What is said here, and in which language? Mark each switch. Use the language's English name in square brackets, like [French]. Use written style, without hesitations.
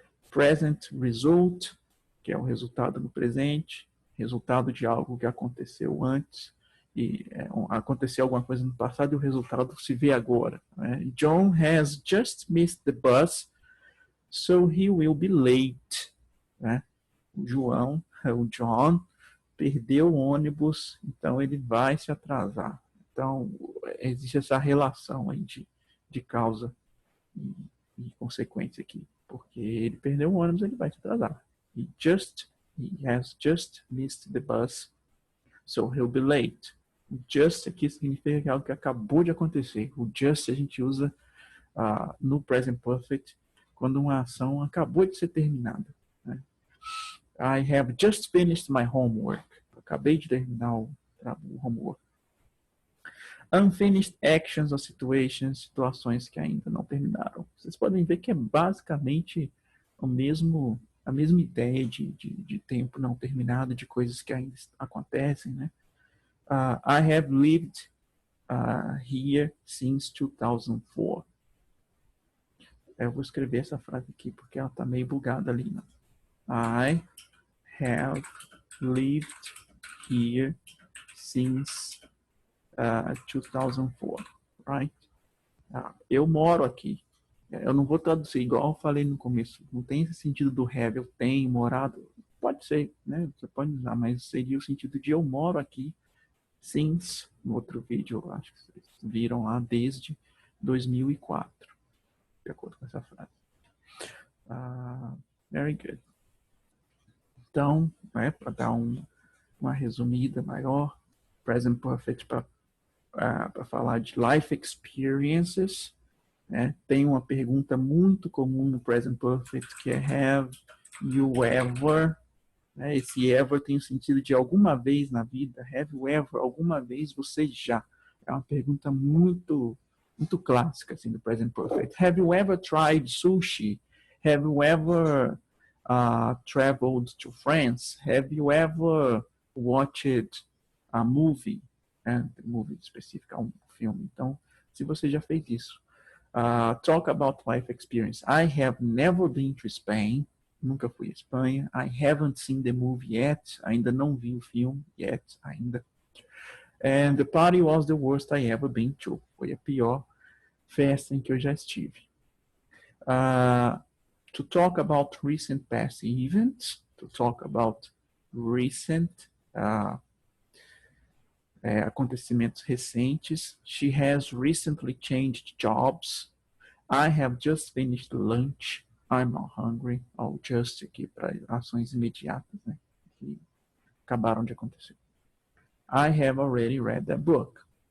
[Portuguese] Present result, que é o resultado no presente, resultado de algo que aconteceu antes, e aconteceu alguma coisa no passado e o resultado se vê agora. [English] John has just missed the bus, so he will be late. [Portuguese] O John, perdeu o ônibus, então ele vai se atrasar. Então, existe essa relação aí de causa e consequência aqui. Porque ele perdeu o ônibus, ele vai se atrasar. [English] He has just missed the bus, so he'll be late. [Portuguese] O just aqui significa que é algo que acabou de acontecer. O just a gente usa no present perfect quando uma ação acabou de ser terminada. [English] I have just finished my homework. [Portuguese] Acabei de terminar o homework. [English] Unfinished actions or situations, [Portuguese] situações que ainda não terminaram. Vocês podem ver que é basicamente a mesma ideia de tempo não terminado, de coisas que ainda acontecem, né? [English] I have lived here since 2004. [Portuguese] Eu vou escrever essa frase aqui porque ela está meio bugada ali, né? [English] I have lived here since 2004, right? [Portuguese] Eu moro aqui. Eu não vou traduzir igual eu falei no começo. Não tem esse sentido do have, eu tenho morado. Pode ser, né? Você pode usar, mas seria o sentido de eu moro aqui since, no outro vídeo, eu acho que vocês viram lá, desde 2004. De acordo com essa frase. [English] Very good. [Portuguese] Então, para dar uma resumida maior, present perfect para falar de life experiences, tem uma pergunta muito comum no present perfect que é have you ever, esse ever tem o sentido de alguma vez na vida. Have you ever, alguma vez você já. É uma pergunta muito clássica assim, do present perfect. [English] Have you ever tried sushi? Have you ever traveled to France? Have you ever watched a movie? [Portuguese] Movie específica, um filme. Então, se você já fez isso. [English] Talk about life experience. I have never been to Spain. [Portuguese] Nunca fui à Espanha. [English] I haven't seen the movie yet. [Portuguese] Ainda não vi o filme yet, ainda. [English] And the party was the worst I ever been to. [Portuguese] Foi a pior festa em que eu já estive. [English] To talk about recent past events. To talk about recent [Portuguese] acontecimentos recentes. [English] She has recently changed jobs. I have just finished lunch. I'm not hungry. [Portuguese] Ou just aqui para ações imediatas, né? Que acabaram de acontecer. [English] I have already read that book.